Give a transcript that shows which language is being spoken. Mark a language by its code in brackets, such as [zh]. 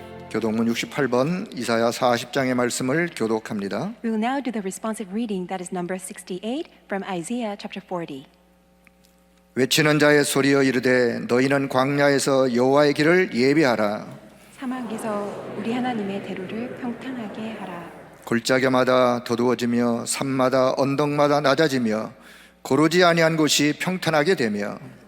[ko] 교독문 68번 이사야 40장의 말씀을 교독합니다. [en] We will now do the responsive reading that is number 68 from Isaiah chapter 40. [ko] 외치는 자의 소리여 이르되 너희는 광야에서 여호와의 길을 예비하라. 사막에서 우리 하나님의 대로를 평탄하게 하라. 골짜기마다 도두어지며 산마다 언덕마다 낮아지며 고르지 아니한 곳이 평탄하게 되며